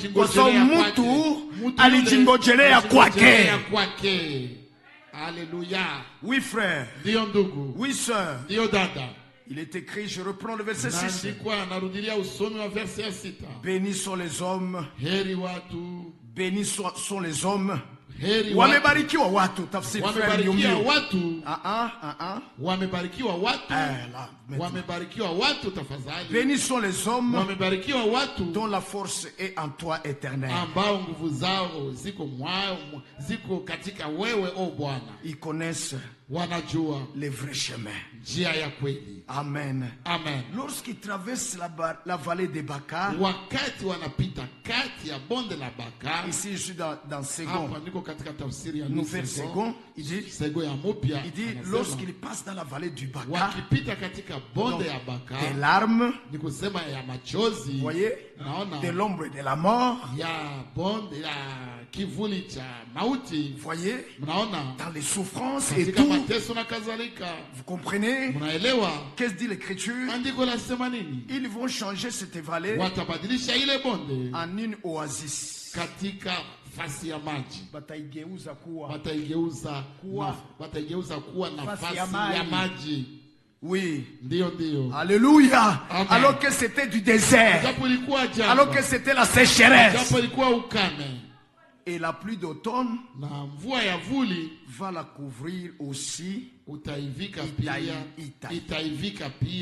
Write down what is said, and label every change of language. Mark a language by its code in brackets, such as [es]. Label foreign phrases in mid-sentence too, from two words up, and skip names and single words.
[fr] Alléluia. Oui frère. Oui sœur. Il est écrit, je reprends le verset 6. Bénis sont les hommes. Bénis sont les hommes. [sw] Wamebarikiwa watu, tafsiri frère Yumio. Wamebarikiwa watu. Wamebarikiwa watu tafadhali. [fr] Bénis sont les hommes. [sw] Wamebarikiwa watu [fr] dont la force est en toi éternel. [sw] Ambao nguvu zao ziko katika wewe o Bwana. [fr] Ils connaissent [sw] wanajua [fr] les vrais chemins. [sw] Njia ya kweli. Amen. Amen. [fr] Lorsqu'ils traversent la vallée de Baka, [sw] wakati wanapita kati ya bonde la Baka. [fr] Ici je suis dans second. [sw] Hapa niko katika tafsiri ya [fr] nouvelle second. Il dit [sw] second ya mupya. [fr] Il dit lorsqu'ils passent dans la vallée du Baka, [sw] wakipita katika bonde ya Baka, [fr] des larmes, [sw] ni kusema ya machozi. [fr] Voyez, de l'ombre de la mort, [sw] ya bonde ya kivuli cha mauti. [fr] Voyez, [sw] mnaona [fr] dans les souffrances et tout. Vous comprenez? [sw] Mnaelewa? [fr] Qu'est-ce dit l'écriture? [sw] Andiko lasema nini? [fr] Ils vont changer cette vallée [sw] watabadilisha ile bonde [fr] en une oasis. [sw] Katika fasi ya maji. Wataigeuza kuwa nafasi ya maji. [fr] Oui. [sw] Ndio. [fr] Alléluia. Amen. Alors que c'était du désert. Alors que c'était la sécheresse. Et la pluie d'automne va la couvrir aussi. [sw] Itaivika pia